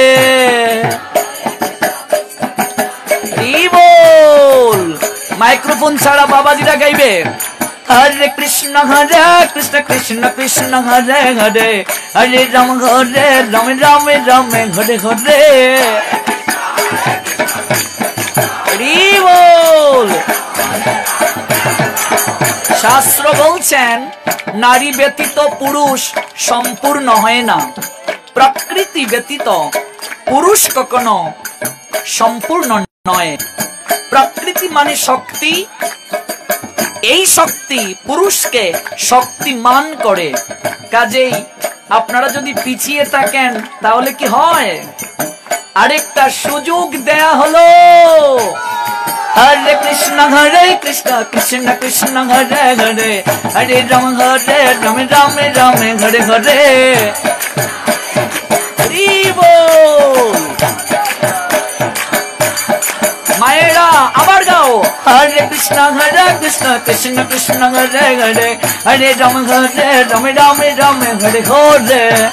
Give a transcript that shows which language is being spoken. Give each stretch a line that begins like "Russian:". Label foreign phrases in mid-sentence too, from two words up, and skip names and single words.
Bangla: বোল মাইক্রোফোন ছাড়া বাবাজীরা গাইবে
Sanskrit: हरे कृष्ण कृष्ण कृष्ण हरे हरे हरे राम राम हरे हरे
Bangla: বোল শাস্ত্র বোলছেন নারী ব্যতীত পুরুষ সম্পূর্ণ হয় না প্রকৃতি ব্যতীত পুরুষ কখনো সম্পূর্ণ নয় প্রকৃতি মানে শক্তি এই শক্তি পুরুষকে শক্তিমান করে কাজেই আপনারা যদি পিছিয়ে থাকেন তাহলে কি হয় আরেকটা সুযোগ দেয়া হলো
Sanskrit: हरे कृष्ण कृष्ण कृष्ण हरे हरे हरे राम राम हरे हरे बोल
Bangla: মায়েরা আবার গাও
Sanskrit: हरे कृष्ण कृष्ण कृष्ण हरे हरे हरे राम राम हरे हरे